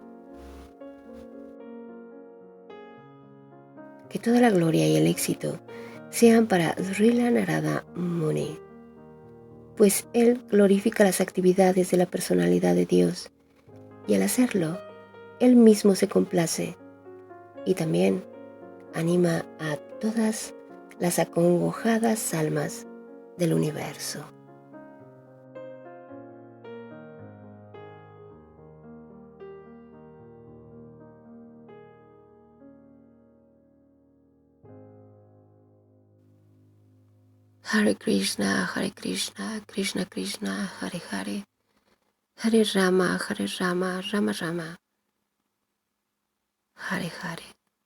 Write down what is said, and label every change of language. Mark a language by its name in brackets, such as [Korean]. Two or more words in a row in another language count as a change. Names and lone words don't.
[Spanish] Que toda la gloria y el éxito sean para Srila Narada Muni, pues él glorifica las actividades de la personalidad de Dios y al hacerlo, él mismo se complace y también anima a todas las acongojadas almas del universo. Hare Krishna, Krishna Krishna, Hare Hare, Hare Rama, Rama Rama, Hare Hare.